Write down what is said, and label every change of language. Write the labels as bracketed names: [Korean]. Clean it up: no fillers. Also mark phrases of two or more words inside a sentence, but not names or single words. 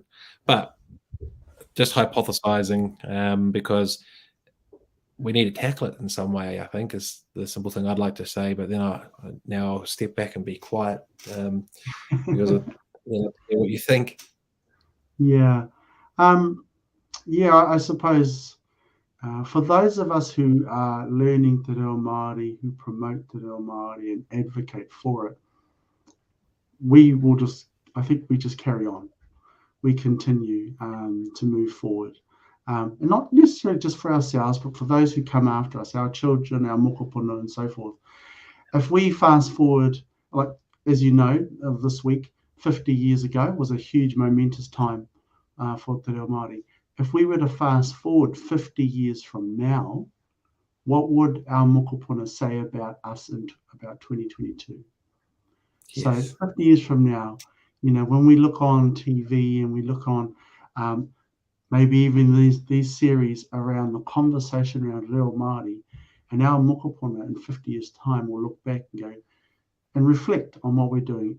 [English] But just hypothesizing, because we need to tackle it in some way, I think, is the simple thing I'd like to say. But then I'll step back and be quiet because of what you think. Yeah. I suppose for those of us who are learning [Māori] te reo Māori, [English] who promote [Māori] te reo Māori [English] and advocate for it, I think we just carry on. We continue to move forward. And not necessarily just for ourselves, but for those who come after us, our children, our mokopuna and so forth. If we fast forward, like as you know, of this week, 50 years ago was a huge momentous time for [Māori] te reo Māori. [English] If we were to fast forward 50 years from now, what would our mokopuna say about us in about 2022? Yes. So 50 years from now, you know, when we look on TV and we look on maybe even these series around the conversation around [Māori] reo Māori, [English] and our mokopuna in 50 years' time will look back and go and reflect on what we're doing.